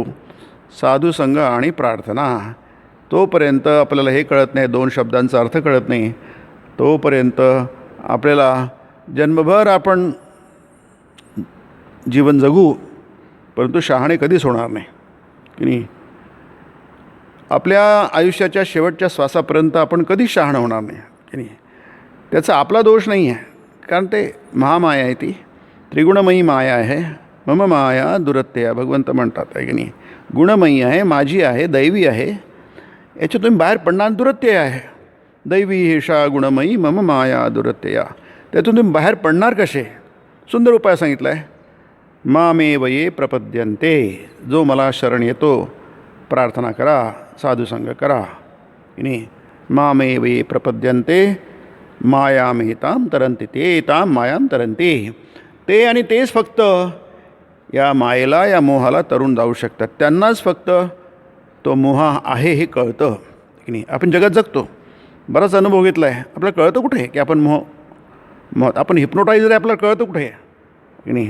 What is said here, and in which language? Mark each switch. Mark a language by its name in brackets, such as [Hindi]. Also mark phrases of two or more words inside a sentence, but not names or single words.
[Marathi] साधू संग आणि प्रार्थना, तोपर्यंत आपल्याला हे कळत नाही, 2 शब्दांचा अर्थ कळत नाही, तोपर्यंत आपल्याला जन्मभर आपण जीवन जगू, परंतु शहाणे कधीच होणार नाही की नाही. आपल्या आयुष्याच्या शेवटच्या श्वासापर्यंत आपण कधीच शहाणं होणार नाही की नाही. त्याचा आपला दोष नाही आहे, कारण ते महामाया आहे, ती त्रिगुणमयी माया आहे. [Sanskrit] मम माया दुरत्यया [Marathi] भगवंत म्हणतात आहे की नाही. गुणमयी आहे, माझी आहे, दैवी आहे. याच्यात तुम्ही बाहेर पडणार, दुरत्यय आहे. [Sanskrit] दैवी हेषा गुणमयी मम माया दुरत्यया. [Marathi] त्यातून तुम्ही बाहेर पडणार कसे, सुंदर उपाय सांगितला आहे. [Sanskrit] मामेव ये प्रपद्यन्ते, [Marathi] जो मला शरण येतो, प्रार्थना करा, साधुसंग करा की नाही. [Sanskrit] मामेव ये प्रपद्यन्ते मायामेतां तरन्ति ते तां मायां तरन्ति. [Marathi] ते आणि तेच फक्त या मायेला, या मोहाला तरुण जाऊ शकतात. त्यांनाच फक्त तो मोह आहे हे कळतं की नाही. आपण जगात जगतो, बराच अनुभव घेतला आहे, आपल्याला कळतं कुठे की आपण आपण हिप्नोटायझर आहे, आपल्याला कळतं कुठे आहे की नाही.